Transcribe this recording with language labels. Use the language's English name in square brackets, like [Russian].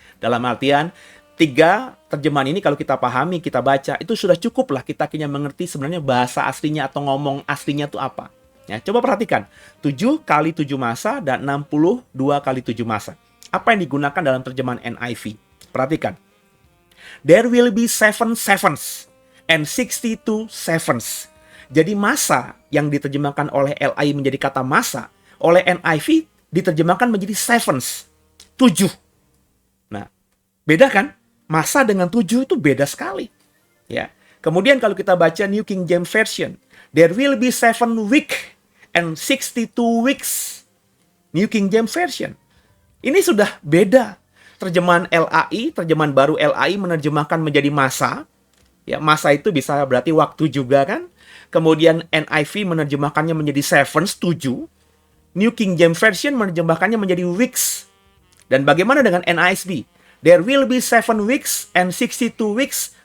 [Indonesian] Dalam artian 3 terjemahan ini kalau kita pahami, kita baca, itu sudah cukup lah kita akhirnya mengerti sebenarnya bahasa aslinya atau ngomong aslinya itu apa. Ya, coba perhatikan, 7 kali 7 masa dan 62 kali 7 masa. Apa yang digunakan dalam terjemahan NIV? Perhatikan. [English] There will be 7 sevens and 62 sevens. [Indonesian] Jadi masa yang diterjemahkan oleh LAI menjadi kata masa, oleh NIV diterjemahkan menjadi sevens, 7. Nah, beda kan? Masa dengan 7 itu beda sekali. Ya. Kemudian kalau kita baca New King James Version, [English] there will be 7 week and 62 weeks. [Indonesian] New King James Version. Ini sudah beda. Terjemahan LAI, terjemahan baru LAI menerjemahkan menjadi masa. Ya, masa itu bisa berarti waktu juga kan? Kemudian NIV menerjemahkannya menjadi sevens, 7. New King James Version menerjemahkannya menjadi weeks. Dan bagaimana dengan NISB? [English] There will be 7 weeks and 62 weeks.